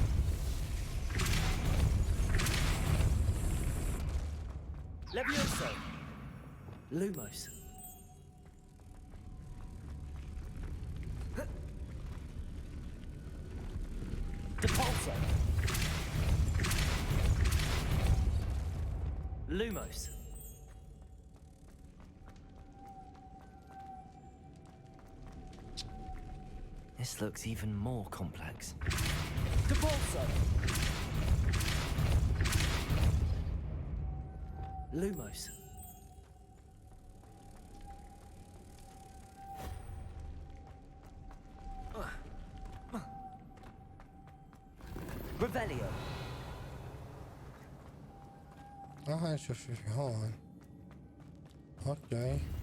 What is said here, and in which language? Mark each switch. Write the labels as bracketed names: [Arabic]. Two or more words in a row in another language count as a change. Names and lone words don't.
[Latin] Levioso. Lumos. Depulso. Lumos. [English] This looks even more complex. [Latin] Depulso. Lumos. Revelio. [Arabic] نشوف في هون. اوكي